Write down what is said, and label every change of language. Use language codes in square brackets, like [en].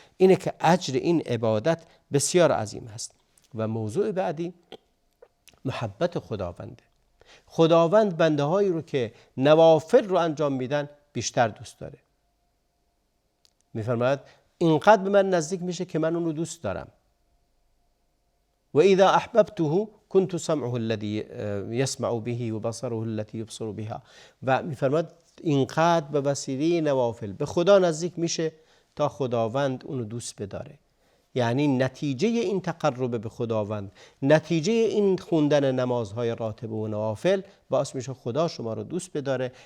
[fa] اینه که اجر این عبادت بسیار عظیم هست. و موضوع بعدی محبت خداونده. خداوند بنده هایی رو که نوافل رو انجام میدن بیشتر دوست داره. میفرماید اینقدر به من نزدیک میشه که من اون رو دوست دارم. [ar] و اذا احببته كنت سمعه الذي يسمع به و بصره التي يبصر بها. [fa] و میفرماید اینقدر به وسیله نوافل به خدا نزدیک میشه تا خداوند اون رو دوست بداره. یعنی نتیجه این تقرب به خداوند، نتیجه این خوندن نمازهای راتبه و نوافل باعث میشه خدا شما رو دوست بداره.